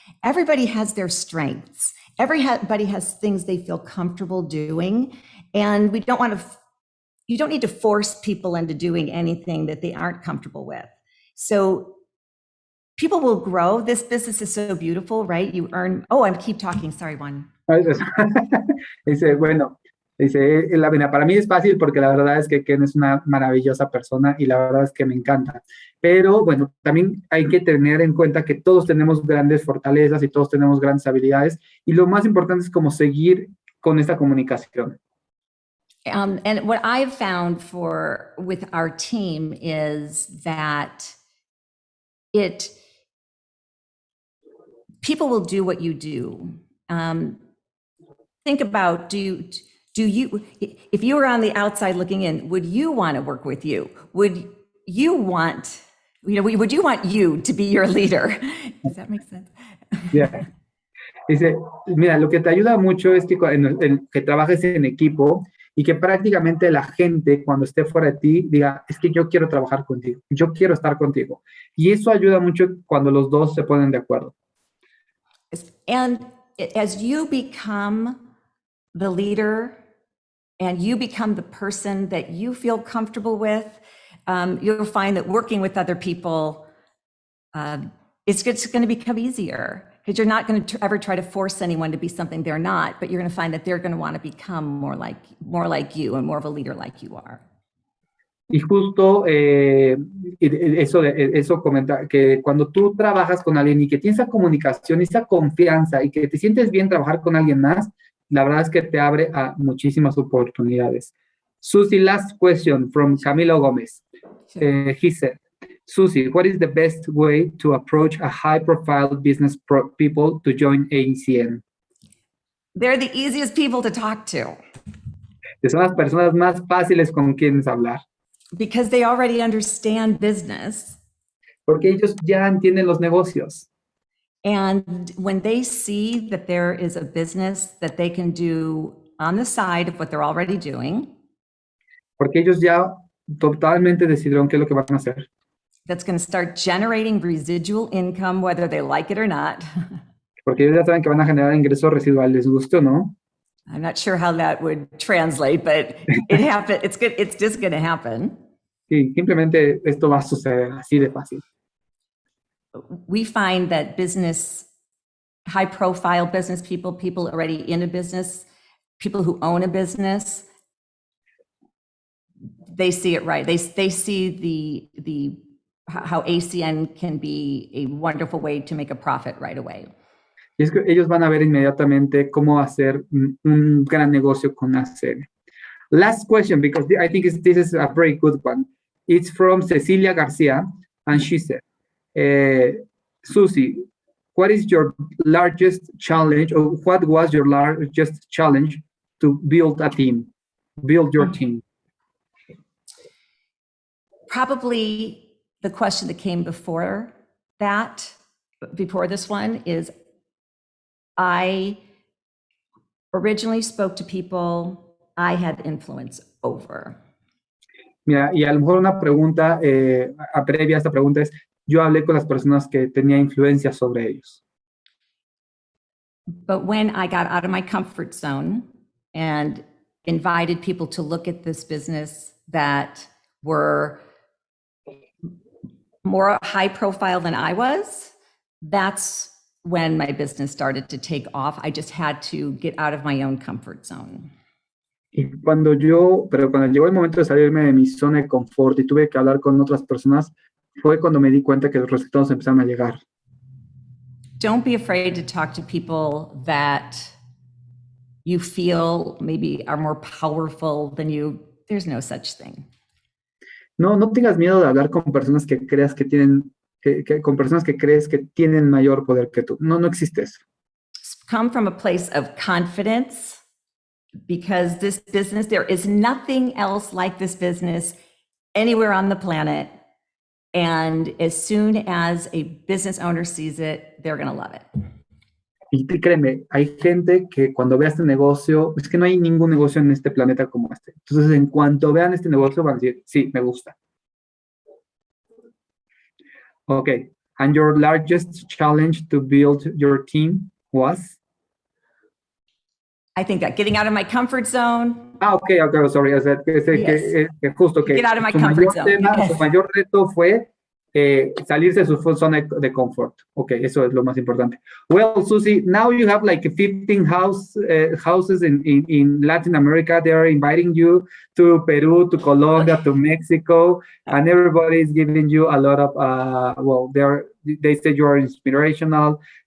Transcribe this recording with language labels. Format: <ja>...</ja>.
<en>Everybody has their strengths. Everybody has things they feel comfortable doing. And you don't need to force people into doing anything that they aren't comfortable with. So people will grow. This business is so beautiful, right? You earn, I keep talking, sorry, Juan.</en> <es>Dice, bueno, para mí es fácil porque la verdad es que Ken es una maravillosa persona y la verdad es que me encanta. Pero bueno, también hay que tener en cuenta que todos tenemos grandes fortalezas y todos tenemos grandes habilidades y lo más importante es como seguir con esta comunicación.</es> <en>And what I've found with our team is that people will do what you do. Think about, do you, if you were on the outside looking in, would you want to work with you? Would you want you to be your leader? Does that make sense? Yeah.</en> <es>Dice, mira, lo que te ayuda mucho es que trabajes en equipo y que prácticamente la gente cuando esté fuera de ti diga, es que yo quiero trabajar contigo, yo quiero estar contigo. Y eso ayuda mucho cuando los dos se ponen de acuerdo.</es> <en>And as you become the leader and you become the person that you feel comfortable with, you'll find that working with other people, it's going to become easier. Because you're not going to ever try to force anyone to be something they're not, but you're going to find that they're going to want to become more like you and more of a leader like you are.</en> <es>Y justo eso comenta, que cuando tú trabajas con alguien y que tienes esa comunicación, esa confianza y que te sientes bien trabajar con alguien más, la verdad es que te abre a muchísimas oportunidades.</es> <en>Susie, last question from Camilo Gomez. He said, Susie, what is the best way to approach a high-profile business people to join ACN? They're the easiest people to talk to.</en> <es>Son las personas más fáciles con quienes hablar.</es> <en>Because they already understand business.</en> <es>Porque ellos ya entienden los negocios.</es> <en>And when they see that there is a business that they can do on the side of what they're already doing.</en> <es>Porque ellos ya totalmente decidieron qué es lo que van a hacer.</es> <en>That's going to start generating residual income, whether they like it or not.</en> <es>Porque ellos ya saben que van a generar ingresos residuales, les guste o no.</es> <en>I'm not sure how that would translate, but it happened. It's good. It's just going to happen.</en> <es>Sí, simplemente esto va a suceder así de fácil.</es> <en>We find that high-profile business people already in a business, people who own a business, they see it right. They see how ACN can be a wonderful way to make a profit right away.</en> <es>Y es que ellos van a ver inmediatamente cómo hacer un gran negocio con ACN.</es> <en>Last question, because I think this is a very good one. It's from Cecilia Garcia, and she said, Susie, what is your largest challenge, or what was your largest challenge to build a team, build your team? Probably the question that came before this one is, I originally spoke to people I had influence over.</en> <es>Mira, y a lo mejor una pregunta previa a esta pregunta es, yo hablé con las personas que tenía influencia sobre ellos.</es> <en>But when I got out of my comfort zone and invited people to look at this business that were more high profile than I was, that's when my business started to take off. I just had to get out of my own comfort zone.</en> <es>Pero cuando llegó el momento de salirme de mi zona de confort y tuve que hablar con otras personas, fue cuando me di cuenta que los resultados empezaron a llegar.</es> <en>Don't be afraid to talk to people that you feel maybe are more powerful than you. There's no such thing.</en> <es>No tengas miedo de hablar con personas que creas que tienen, con personas que crees que tienen mayor poder que tú. No existe eso.</es> <en>Come from a place of confidence, because this business, there is nothing else like this business anywhere on the planet. And as soon as a business owner sees it, they're going to love it.</en> <es>Y créeme, hay gente que cuando vea este negocio, es que no hay ningún negocio en este planeta como este. Entonces, en cuanto vean este negocio, van a decir, sí, me gusta.</es> <en>Okay. And your largest challenge to build your team was? I think that getting out of my comfort zone. Okay, sorry.</en> <es>O sea, que justo que</es> <en>get out of my comfort zone.</en> <es>Su mayor reto fue salirse de su zona de confort. Okay, eso es lo más importante.</es> <en>Well, Susie, now you have like 15 houses in Latin America. They are inviting you to Peru, to Colombia, to Mexico, and everybody is giving you a lot of, they say you are inspirational.</en>